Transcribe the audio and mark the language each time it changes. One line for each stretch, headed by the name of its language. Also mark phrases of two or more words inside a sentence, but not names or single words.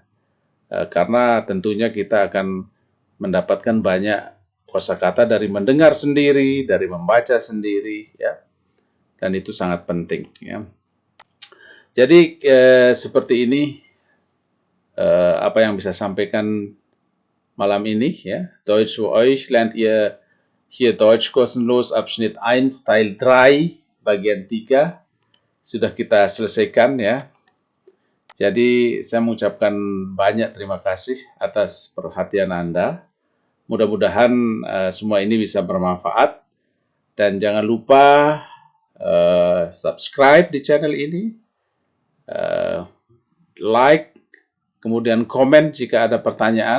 Indonesian: Karena tentunya kita akan mendapatkan banyak kosakata dari mendengar sendiri, dari membaca sendiri, ya, dan itu sangat penting. Ya. Jadi seperti ini apa yang bisa sampaikan malam ini. Ya.
German: Deutsch für euch lernt ihr hier Deutsch kostenlos Abschnitt 1 Teil 3
Indonesian: bagian 3 sudah kita selesaikan, ya. Jadi saya mengucapkan banyak terima kasih atas perhatian Anda. Mudah-mudahan semua ini bisa bermanfaat. Dan jangan lupa subscribe di channel ini, like, kemudian komen jika ada pertanyaan.